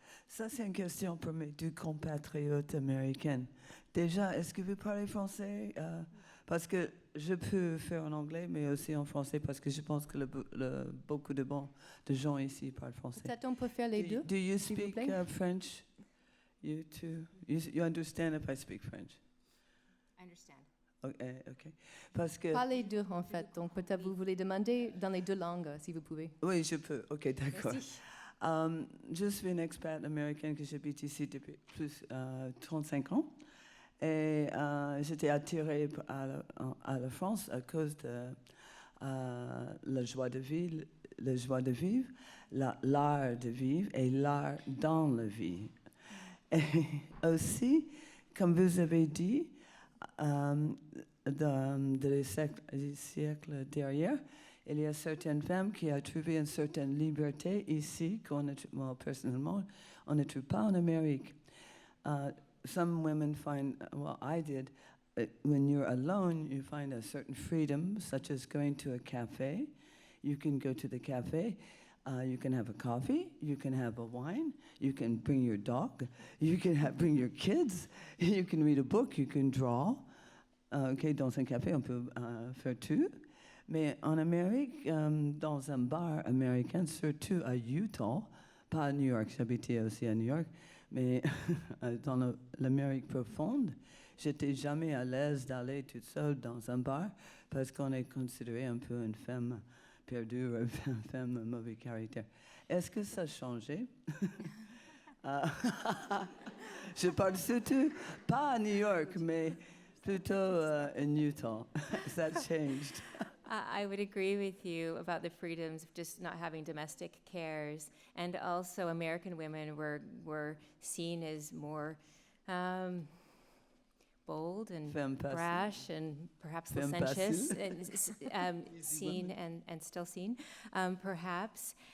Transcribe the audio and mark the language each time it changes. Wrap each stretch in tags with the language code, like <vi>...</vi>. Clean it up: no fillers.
<fr>Ça, c'est une question pour mes deux compatriotes américaines. Déjà, est-ce que vous parlez français? Parce que je peux faire en anglais, mais aussi en français, parce que je pense que beaucoup de gens ici parlent français. Peut-être on peut faire les deux.</fr> <en>Do you</en> <fr>s'il vous</fr> <en>speak</en> <fr>plaît.</fr> <en>French? You too? You understand if I speak French? I understand.</en> <fr>Okay. Parce que... Pas les deux, en fait. Donc, peut-être vous voulez demander dans les deux langues, si vous pouvez. Oui, je peux. OK, d'accord. Merci. Je suis une expat américaine que j'habite ici depuis plus 35 ans. Et j'étais attirée à la France à cause de la joie de vivre, l'art de vivre et l'art dans la vie. Et aussi, comme vous avez dit, dans les siècles derrière, il y a certaines femmes qui ont trouvé une certaine liberté ici, moi personnellement, on ne trouve pas en Amérique.</fr> <en>Some women find, well, I did, when you're alone, you find a certain freedom, such as going to a cafe. You can go to the cafe, you can have a coffee, you can have a wine, you can bring your dog, you can bring your kids, you can read a book, you can draw.</en> <fr>Dans un café, on peut faire tout. Mais en Amérique, dans un bar américain, surtout à Utah, pas à New York, j'habitais aussi à New York, mais dans l'Amérique profonde, j'étais jamais à l'aise d'aller toute seule dans un bar parce qu'on est considéré un peu une femme perdue, une femme de mauvais caractère. Est-ce que ça a changé? Je parle surtout, pas à New York, mais plutôt</fr> <en>in Utah. That changed. I would agree with you about the freedoms of just not having domestic cares, and also American women were seen as more bold and brash and perhaps licentious, and seen and still seen, perhaps.</en>